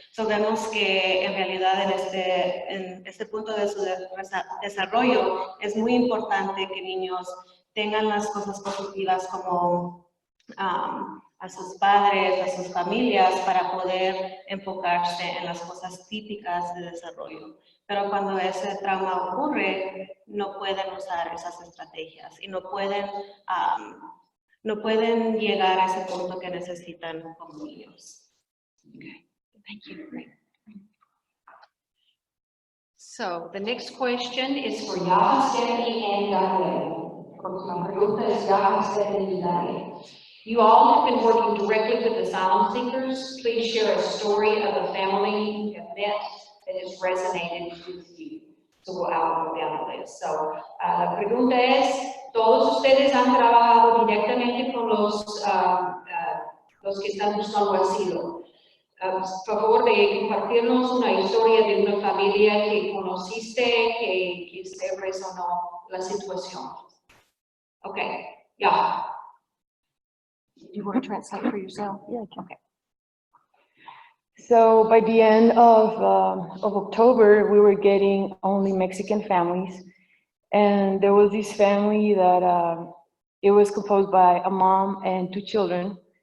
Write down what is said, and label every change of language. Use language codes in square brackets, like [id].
[es] So, vemos que en realidad en este punto de su desarrollo es muy importante que niños tengan las cosas positivas como a sus padres, a sus familias, para poder enfocarse en las cosas típicas de desarrollo. Pero cuando ese trauma ocurre, no pueden usar esas estrategias y no pueden llegar a ese punto que necesitan como niños. [en] Okay, thank you. Great. So the next question is for [es] Yaha, Stephanie, and Daniel. La pregunta es Yaha, Stephanie y Daniel. [en] You all have been working directly with asylum seekers. Please share a story of a family you have met that has resonated with you. So I'll go down the list. [es] So, la pregunta es, ¿todos ustedes han trabajado directamente con los que están buscando asilo? Por favor de compartirnos una historia de una familia que conociste, que se resonó la situación. [en] Okay, yeah. You want to translate for yourself? Yeah, I can. Okay. So by the end of October, we were getting only Mexican families. And there was this family that it was composed by a mom and 2 children.